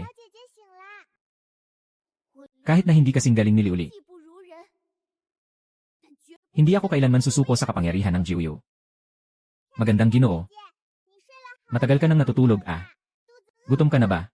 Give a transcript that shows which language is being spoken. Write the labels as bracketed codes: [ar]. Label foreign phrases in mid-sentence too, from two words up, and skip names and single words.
[zh] 小姐姐醒啦！我 [tl] Kahit na hindi kasing galing ni Liuli, [zh] 技不如人，但绝不 [tl] hindi ako kailanman susuko sa kapangyarihan ng Jiuyu. Magandang Ginoo, [zh] 姐。你睡了好 [tl] matagal ka nang natutulog ah. Gutom ka na ba?